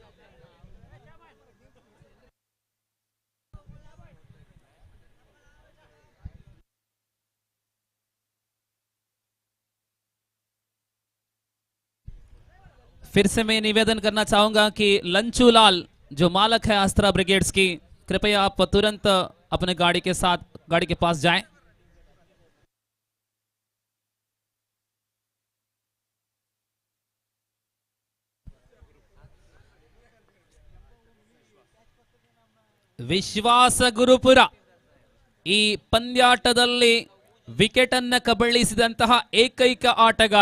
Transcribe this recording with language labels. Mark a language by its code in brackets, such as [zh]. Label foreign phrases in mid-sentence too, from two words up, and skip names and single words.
[hi] फिर से मैं निवेदन करना चाहूंगा कि लंचूलाल जो मालक है अस्त्रा ब्रिगेड्स की, कृपया आप तुरंत अपने गाड़ी के पास जाएं. [kn] ವಿಶ್ವಾಸ ಗುರುಪುರ ಈ ಪಂದ್ಯಾಟದಲ್ಲಿ ವಿಕೆಟ್ ಅನ್ನು ಕಬಳಿಸಿದಂತಹ ಏಕೈಕ ಆಟಗಾರ.